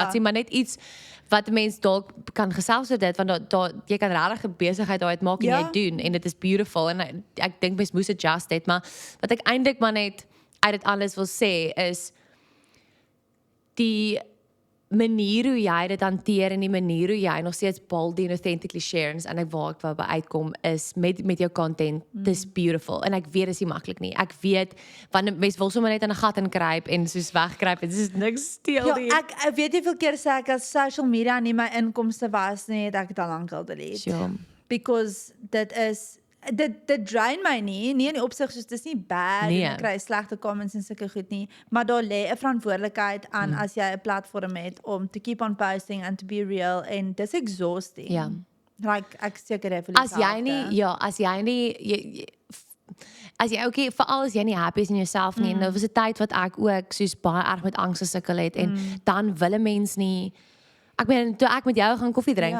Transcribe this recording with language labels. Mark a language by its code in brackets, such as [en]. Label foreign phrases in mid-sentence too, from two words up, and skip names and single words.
[af] Gutsy, maar net iets wat 'n mens dalk kan gesels oor dit, want daar jy kan regtig 'n besigheid daaruit maak en Ja. jy doen en dit is beautiful en ek dink mens moes adjust dit, maar wat ek eintlik maar net uit dit alles wil sê is die manier hoe jy dit hanteer en die manier hoe jy nog steeds [en] boldly and authentically share [af] en ek waar ek wou by uitkom is met jou content, dis beautiful en ek weet dis nie maklik nie. Ek weet wanneer mense wil sommer net in 'n gat inkruip en soos wegkruip en dis niks steel nie. Ja, ek weet nie hoeveel keer sê ek as [en] social media [af] nie my inkomste was nie, het ek dit al lank al delete. Sure. Because dit drain my nie in die opsig soos dis nie bad Nee. en ek kry slegte comments en sulke goed nie, maar daar lê 'n verantwoordelikheid aan as jy 'n platform het om [en] to keep on posting and to be real [af] en dis exhausting. Ja. Like ek seker het As jy nie as jy okay, veral as jy nie happy is in jouself nie, en nou was 'n tyd wat ek ook soos baie erg met angs gesukkel het en dan wil 'n mens nie. Ek meen toe ek met jou gaan koffie drink